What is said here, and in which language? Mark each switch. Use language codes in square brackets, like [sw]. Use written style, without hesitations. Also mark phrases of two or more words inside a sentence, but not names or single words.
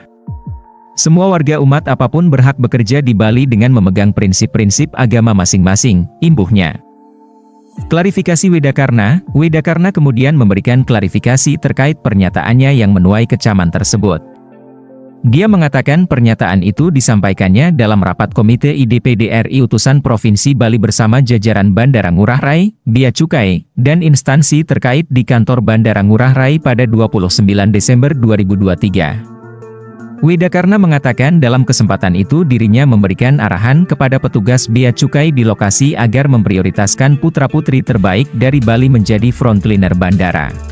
[id] Semua warga umat apapun berhak bekerja di Bali dengan memegang prinsip-prinsip agama masing-masing, imbuhnya. Klarifikasi Widakarna kemudian memberikan klarifikasi terkait pernyataannya yang menuai kecaman tersebut. Dia mengatakan pernyataan itu disampaikannya dalam rapat Komite IDPD RI Utusan Provinsi Bali bersama jajaran Bandara Ngurah Rai, Bea Cukai, dan instansi terkait di kantor Bandara Ngurah Rai pada 29 Desember 2023. Widakarna mengatakan dalam kesempatan itu dirinya memberikan arahan kepada petugas Bea Cukai di lokasi agar memprioritaskan putra-putri terbaik dari Bali menjadi frontliner bandara.